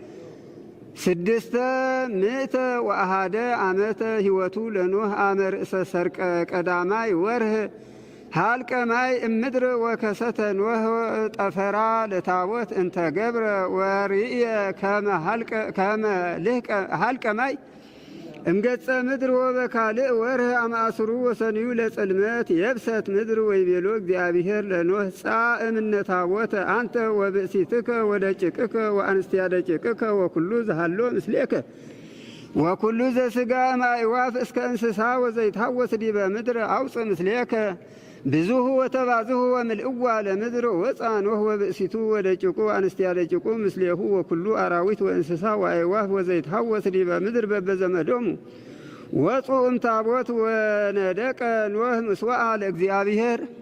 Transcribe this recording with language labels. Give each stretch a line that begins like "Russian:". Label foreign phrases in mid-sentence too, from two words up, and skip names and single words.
Geez: 601 ዓመተ ሕይወቱ ለኖህ አመ ርእሰ ሰርቀ ቀዳማይ ወርኅ ሀልቀ ማይ እምድር ወከሰተ ኖህ ጠፈራ ለታቦት እንተ ገብረ ወርእየ ከመ ሀልቀ ማይ እምገጸ ምድር ወበካልእ ወርኅ አመ አስሩ ወሰንዩ ለጽልመት የብሰት ምድር ወይቤሎ እግዚአብሔር ለኖህ ጻእ እምነ ታቦተ አንተ ወብእሲትከ ወደቂቅከ ወአንስትያ ደቂቅከ ወኩሉ ዘሃሎ ምስሌከ ወኩሉ ዘሥጋ እምአዕዋፍ እስከ እንስሳ ወዘይትሐወስ ዲበ ምድር አውፅእ ምስሌከ ብዙሁ ወተባዝሁ ወምልእዋ ለምድር ወፃ ኖህ ወብእሲቱ ወደቂቁ አንስትያ ደቂቁ ምስሌሁ ወኩሉ አራዊት ወእንስሳ ወአዕዋፍ ወዘይትሐወስ ዲበ ምድር በበዘመዶሙ ወፁ እምታቦት ወነደቀ ኖህ ምስዋዓ ለእግዚአብሔር